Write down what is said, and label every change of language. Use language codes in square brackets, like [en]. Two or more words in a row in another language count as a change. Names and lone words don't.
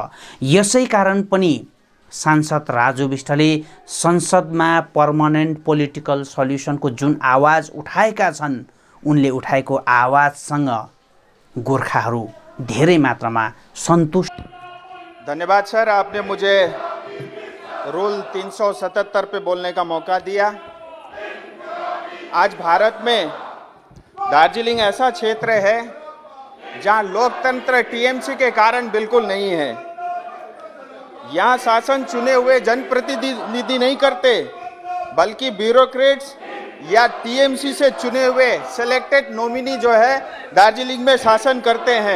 [ne] यसै कारण पनि सांसद राजु बिष्टले संसदमा [en] permanent political solutionको [ne] जुन आवाज उठाएका छन्, उनले उठाएको आवाजसँग गोर्खाहरू धेरै मात्रामा सन्तुष्ट। [hi] धन्यवाद सर, आपने मुझे रूल 377 पे बोलने का मौका दिया। आज भारत में दार्जिलिंग ऐसा क्षेत्र है जहां लोकतंत्र टीएमसी के कारण बिल्कुल नहीं है। यहाँ शासन चुने हुए जनप्रतिनिधि नहीं करते, बल्कि ब्यूरोक्रेट्स या टीएमसी से चुने हुए [en] selected nominee [hi] जो है दार्जिलिंग में शासन करते हैं।